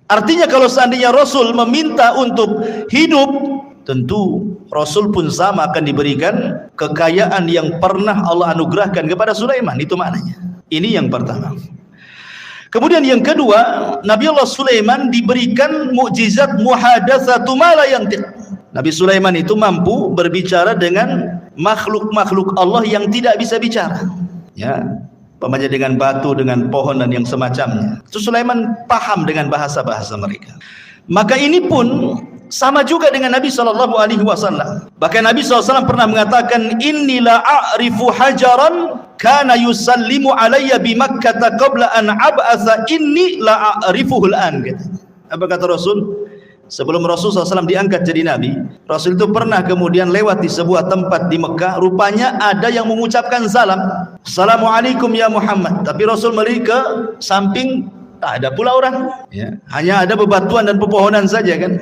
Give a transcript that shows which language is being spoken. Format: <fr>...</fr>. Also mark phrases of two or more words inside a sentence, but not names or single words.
<id>Artinya kalau seandainya Rasul meminta untuk hidup, tentu Rasul pun sama akan diberikan kekayaan yang pernah Allah anugerahkan kepada Sulaiman. Itu maknanya. Ini yang pertama. Kemudian yang kedua, Nabi Allah Sulaiman diberikan mukjizat</id> <ar>محادثة ما لا ينطق.</ar> <id>Nabi Sulaiman itu mampu berbicara dengan makhluk-makhluk Allah yang tidak bisa bicara. Ya, umpamanya dengan batu, dengan pohon dan yang semacamnya. Itu Sulaiman paham dengan bahasa-bahasa mereka. Maka ini pun sama juga dengan Nabi SAW. Bahkan Nabi SAW pernah mengatakan,</id> <ar>إني لأعرف حجرا كان يسلم علي بمكة قبل أن أبعث إني لأعرفه الآن.</ar> <id>Apa kata Rasul? Sebelum Rasul SAW diangkat jadi Nabi, Rasul itu pernah kemudian lewat di sebuah tempat di Mekah. Rupanya ada yang mengucapkan salam,</id> <ar>السلام عليكم يا محمد.</ar> <id>Tapi Rasul melihat ke samping, tak ada pula orang, ya, hanya ada bebatuan dan pepohonan saja kan.</id>